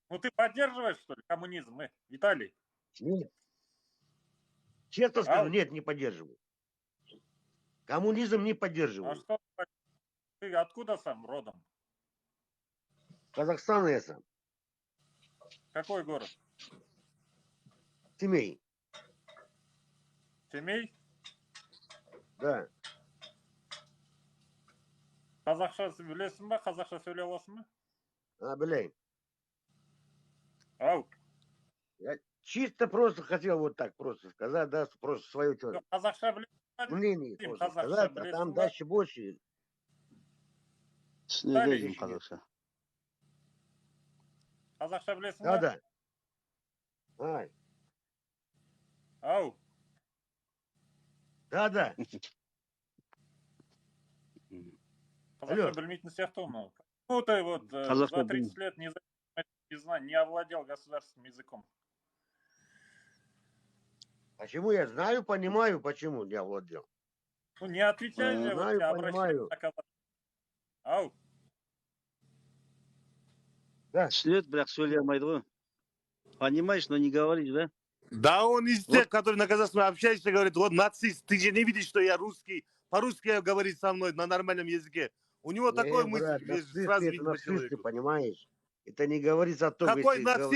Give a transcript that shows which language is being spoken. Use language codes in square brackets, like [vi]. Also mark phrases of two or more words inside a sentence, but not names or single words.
[ru] Ну ты поддерживаешь, что ли, коммунизм, Виталий? Нет. Честно скажу, нет, не поддерживаю. Коммунизм не поддерживаю. А что ты откуда сам родом? Казахстан я сам. Какой город? Семей. Семей? Да. [kk] Қазақша білесің ба? Қазақша сөйлей аласың ба? [ru] Блин. Ау. Я чисто просто хотел вот так просто сказать, да, просто свое что-то. [kk] Қазақша білесің ба? [ru] Мнение просто сказать, а там дальше больше. [kk] Қазақша білесің ба? [ru] Да. Ай. Да. [kk] Қазақша білмейтін сияқты ғой мынау. [ru] Ну, ты вот [kk] Қазақша [ru] за 30 лет не овладел государственным языком. Почему я знаю, понимаю, почему не овладел. Ну, не отвечай же, вот Знаю, тебя обращаюсь понимаю. на казахском. Ау, [kk] Түсінеді, бірақ сөйлей алмайды ғой. [ru] Понимаешь, но не говоришь, да? Да он из тех, Вот. который на казахском общаешься, говорит, вот нацист, ты же не видишь, что я русский, по-русски говорит со мной на нормальном языке. У него такой мысль, брат, нацисты сразу это видно по нацисты, человеку. понимаешь? Это не говорится о том, Какой если нацист,